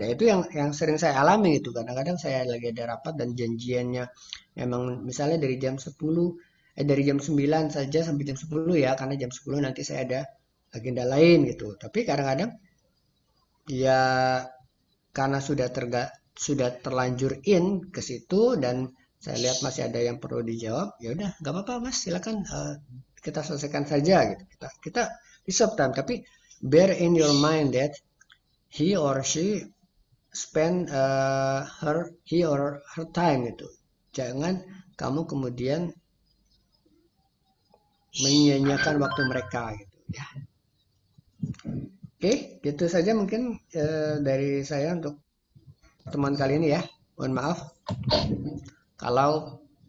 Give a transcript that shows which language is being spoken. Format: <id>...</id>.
<id>Nah itu yang sering saya alami gitu. Kadang-kadang saya lagi ada rapat dan janjiannya memang misalnya dari jam 9 saja sampai jam 10 ya, karena jam 10 nanti saya ada agenda lain gitu. Tapi kadang-kadang ya karena sudah terlanjur in ke situ dan saya lihat masih ada yang perlu dijawab, ya udah nggak apa-apa Mas, silakan kita selesaikan saja gitu.</id> <en>Kita reserve time, tapi bear in your mind that he or she spend he or her time gitu.</en> <id>Jangan kamu kemudian menyia-nyiakan waktu mereka gitu ya. Oke, gitu saja mungkin dari saya untuk pertemuan kali ini ya. Mohon maaf kalau</id>